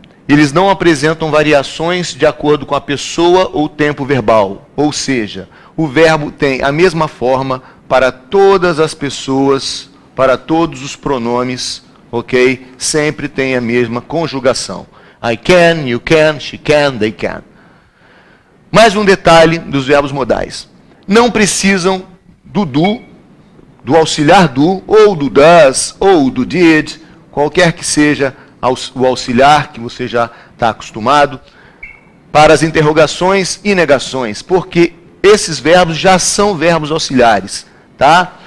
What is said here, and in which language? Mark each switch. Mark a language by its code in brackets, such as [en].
[pt] Eles não apresentam variações de acordo com a pessoa ou tempo verbal. Ou seja, o verbo tem a mesma forma para todas as pessoas, para todos os pronomes, ok? Sempre tem a mesma conjugação. [en] I can, you can, she can, they can. [pt] Mais um detalhe dos verbos modais. Não precisam do auxiliar do, ou do does, ou do did, qualquer que seja o auxiliar que você já está acostumado, para as interrogações e negações, porque esses verbos já são verbos auxiliares, tá?